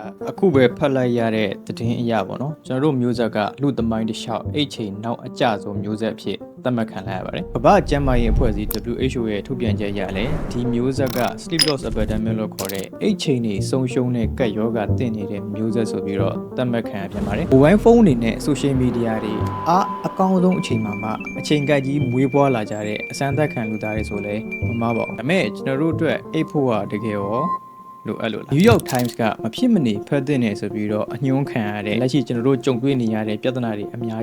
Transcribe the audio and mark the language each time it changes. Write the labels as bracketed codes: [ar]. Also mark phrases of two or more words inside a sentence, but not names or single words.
[my] အခုပဲဖတ်လိုက်ရတဲ့သတင်းအရာပေါ့နော်ကျွန်တော်တို့မျိုးဆက်ကလူသမိုင်းတစ်လျှောက်အိတ်ချိန်နောက်အကျဆုံးမျိုးဆက်ဖြစ်သတ်မှတ်ခံလိုက်ရပါတယ်။ကမ္ဘာ့ကျန်းမာရေးအဖွဲ့အစည်း WHO ရဲ့ထုတ်ပြန်ချက်အရလည်းဒီမျိုးဆက်က [en] sleep loss epidemic [my] လို့ခေါ်တဲ့အိတ်ချိန်တွေဆုံးရှုံးတဲ့ကပ်ရောဂါတင့်နေတဲ့မျိုးဆက်ဆိုပြီးတော့သတ်မှတ်ခံရပြန်ပါတယ်။ [en] mobile phone [my] တွေနဲ့ [en] social media [my] တွေအကောင်း ဆုံးအချိန်မှာအချိန်ကကြီးမွေးဖွားလာကြတဲ့အစမ်းသက်ခံလူသားတွေဆိုလဲမမှားပါဘူး။ဒါပေမဲ့ကျွန်တော်တို့အတွက်အိတ်ဖို့ကတကယ်ရောလိုအပ်လို့လား New York Times ကမဖြစ်မနေဖတ်သင့်နေဆိုပြီးတော့အညွှန်းခံရတဲ့လက်ရှိကျွန်တော်တို့ကြုံတွေ့နေရတဲ့ပြဿနာတွေအများ